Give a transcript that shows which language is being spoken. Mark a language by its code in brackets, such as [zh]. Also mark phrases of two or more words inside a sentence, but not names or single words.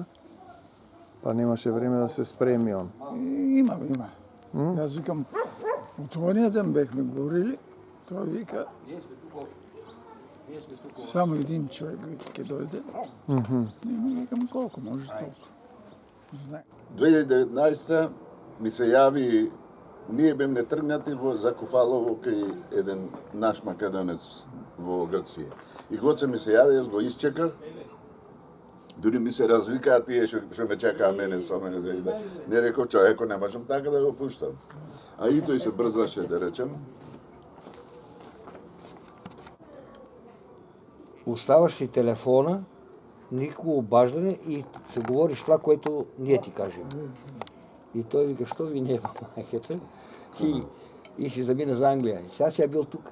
[mk] Па немаше време да се спреми он. Има. [bg] Аз викам, от ония ден бехме говорили, той вика, само един човек ќе дойде. И ми викам, колко може толкова. Знае. [mk] 2019 ми се јави, ние бевме тргнати во Закуфалово кај еден наш македонец во Грција. И Гоце ми се јави, јас го исчекав, дури ми се развикаа тие што ме чекаа мене со мене да иде. Не реков, човеко, не можам така да го пуштам. А и тој се брзаше, да речем. [bg] Оставаш си телефона, никакво обаждане и се говориш това, което ние ти кажем. И той вика, що ви не махете? И си замина за Англия. И сега си е бил тук.